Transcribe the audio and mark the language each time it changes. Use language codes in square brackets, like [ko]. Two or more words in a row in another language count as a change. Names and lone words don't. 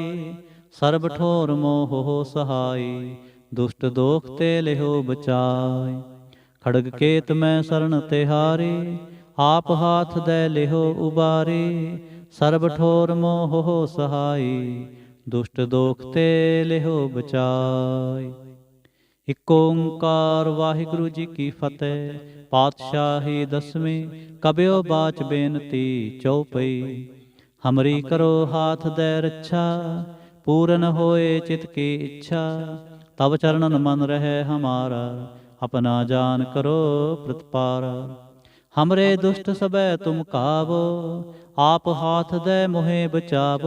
[bra] सर्ब ठोर मोह हो सहाय, दुष्ट दोख ते लिहो बचाय। खड़ग केत मैं शरण तिहारी, आप हाथ दे लिहो उबारी। सर्ब ठोर मोह हो सहाय, दुष्ट दोख ते लिहो बचाय। [pa] ਇਕ ਓਅੰਕਾਰ ਵਾਹਿਗੁਰੂ ਜੀ ਕੀ ਫਤਹਿ। ਪਾਤਸ਼ਾਹੀ ਦਸਵੀਂ [bra] कबियो बाच बेनती चौपई। हमरी करो हाथ दे रक्षा, पूरन होए चित की इच्छा। तब चरणन मन रहे हमारा, अपना जान करो प्रतिपारा। हमरे दुष्ट सबे तुम काबो, आप हाथ दे मोहे बचावो।